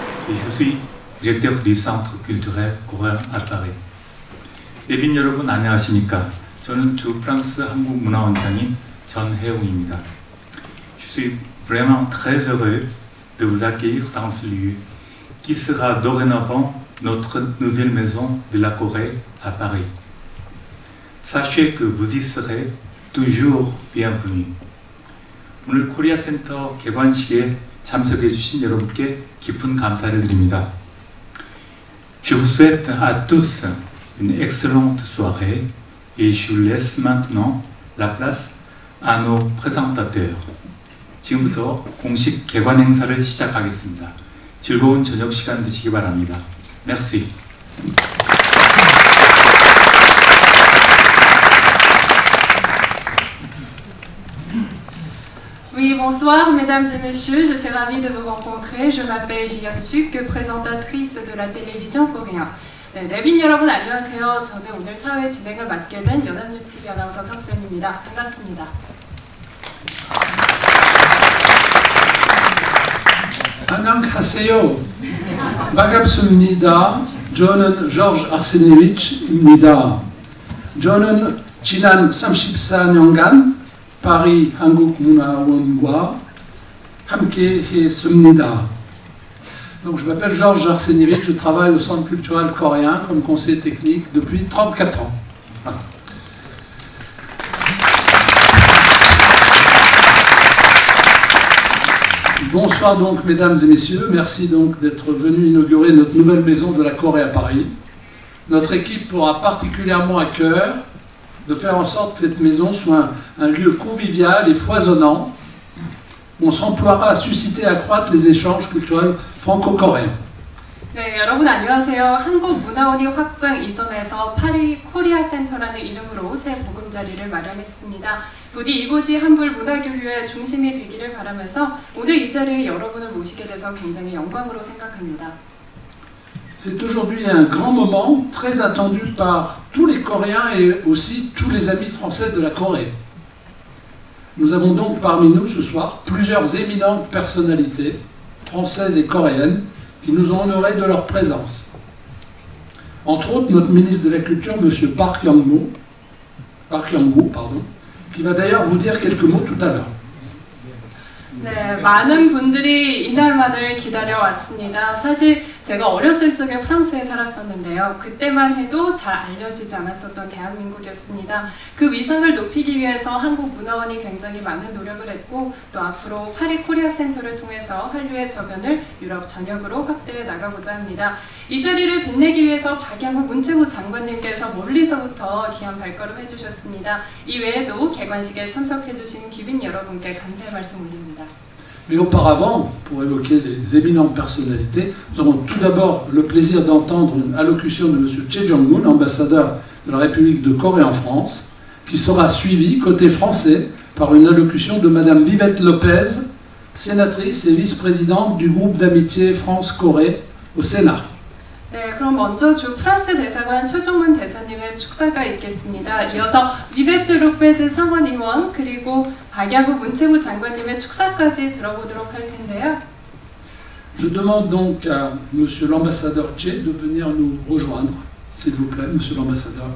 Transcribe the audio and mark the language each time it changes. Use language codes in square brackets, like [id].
[fr] et je suis directeur du Centre culturel coréen à Paris. [ko] 예빈 여러분 안녕하십니까? 저는 주 프랑스 한국문화원장인 전혜웅입니다. [fr] Je suis vraiment très heureux de vous accueillir dans ce lieu qui sera dorénavant notre nouvelle maison de la Corée à Paris. Sachez que vous y serez toujours bienvenus. [ko] 오늘 코리아 센터 개관식에 참석해 주신 여러분께 깊은 감사를 드립니다. [fr] Je vous souhaite à tous une excellente soirée et je laisse maintenant la place à nos présentateurs. [ko] 지금부터 공식 개관 행사를 시작하겠습니다. 즐거운 저녁 시간 되시기 바랍니다. [fr] Merci. Oui, bonsoir mesdames et messieurs, je suis ravie de vous rencontrer. Je m'appelle Ji Yeon-suk, présentatrice de la télévision coréenne. [ko] 네, 내빈 여러분 안녕하세요. 저는 오늘 사회 진행을 맡게 된 연합뉴스TV 아나운서 석전입니다. 반갑습니다. 안녕하세요. 반갑습니다. 저는 조르 아르세네비치입니다. 저는 지난 34년간 파리 한국문화원과 함께 했습니다. [fr] Donc, je m'appelle Georges Arsenievich, je travaille au Centre culturel coréen comme conseiller technique depuis 34 ans. Voilà. Bonsoir donc mesdames et messieurs, merci donc d'être venus inaugurer notre nouvelle maison de la Corée à Paris. Notre équipe aura particulièrement à cœur de faire en sorte que cette maison soit un lieu convivial et foisonnant. On s'emploiera à susciter et accroître les échanges culturels franco-coréens. [ko] 네, 여러분 안녕하세요. 한국문화원이 확장 이전해서 파리 코리아 센터라는 이름으로 새 보금자리를 마련했습니다. 부디 이곳이 한불 문화교류의 중심이 되기를 바라면서 오늘 이 자리에 여러분을 모시게 돼서 굉장히 영광으로 생각합니다. [fr] C'est aujourd'hui un grand moment très attendu par tous les Coréens et aussi tous les amis français de la Corée. Nous avons donc parmi nous ce soir plusieurs éminentes personnalités françaises et coréennes qui nous ont honorés de leur présence. Entre autres, notre ministre de la Culture, M. Park Yong-woo, qui va d'ailleurs vous dire quelques mots tout à l'heure. [ko] 네, 많은 분들이 이날만을 기다려왔습니다. 사실 제가 어렸을 적에 프랑스에 살았었는데요. 그때만 해도 잘 알려지지 않았었던 대한민국이었습니다. 그 위상을 높이기 위해서 한국문화원이 굉장히 많은 노력을 했고 또 앞으로 파리 코리아 센터를 통해서 한류의 저변을 유럽 전역으로 확대해 나가고자 합니다. 이 자리를 빛내기 위해서 박양구 문체부 장관님께서 멀리서부터 귀한 발걸음 해주셨습니다. 이 외에도 개관식에 참석해주신 귀빈 여러분께 감사의 말씀 올립니다. [fr] Mais auparavant, pour évoquer les éminentes personnalités, nous avons tout d'abord le plaisir d'entendre une allocution de M. Choi Jong-moon, ambassadeur de la République de Corée en France, qui sera suivie, côté français, par une allocution de Mme Vivette Lopez, sénatrice et vice-présidente du groupe d'amitié France-Corée au Sénat. [ko] 네, 그럼 먼저 주 프랑스 대사관 최종문 대사님의 축사가 있겠습니다. 이어서 비베트 로페즈 상원의원 그리고 박야구 문체부 장관님의 축사까지 들어보도록 할 텐데요. [fr] Je demande donc à Monsieur l'ambassadeur Choi de venir nous rejoindre, s'il vous plaît, Monsieur l'ambassadeur.